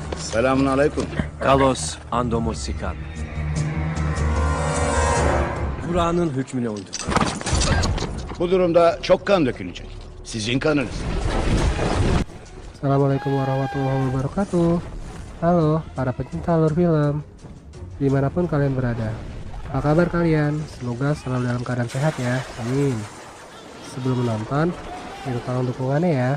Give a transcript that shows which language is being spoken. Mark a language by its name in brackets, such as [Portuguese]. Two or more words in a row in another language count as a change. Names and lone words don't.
[Turkish] Selamünaleyküm. Kalos Andomos Sikan. Kur'an'ın hükmüne uyduk. Bu durumda çok kan dökülecek. Sizin kanınız. [Arabic] السلام عليكم ورحمة الله وبركاته. [Indonesian] Halo para pecinta alur film dimanapun kalian berada. Apa kabar kalian? Semoga selalu dalam keadaan sehat ya. Amin. Sebelum menonton, minta tolong dukungannya ya.